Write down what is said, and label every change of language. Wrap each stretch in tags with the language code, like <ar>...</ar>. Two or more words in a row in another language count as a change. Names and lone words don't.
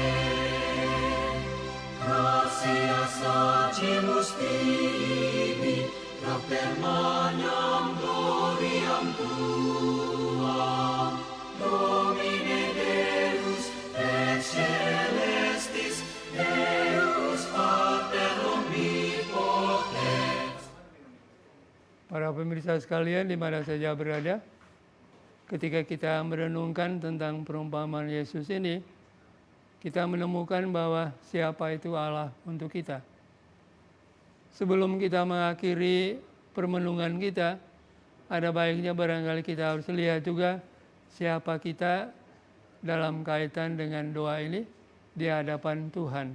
<la>Gratias agimus tibi, propter magnam gloriam tuam, Domine Deus et celestis, Deus Pater omnipotens.</la> <id>Para pemirsa sekalian di mana saja berada, ketika kita merenungkan tentang perumpamaan Yesus ini, kita menemukan bahwa siapa itu Allah untuk kita. Sebelum kita mengakhiri permenungan kita, ada baiknya barangkali kita harus lihat juga siapa kita dalam kaitan dengan doa ini di hadapan Tuhan.</id>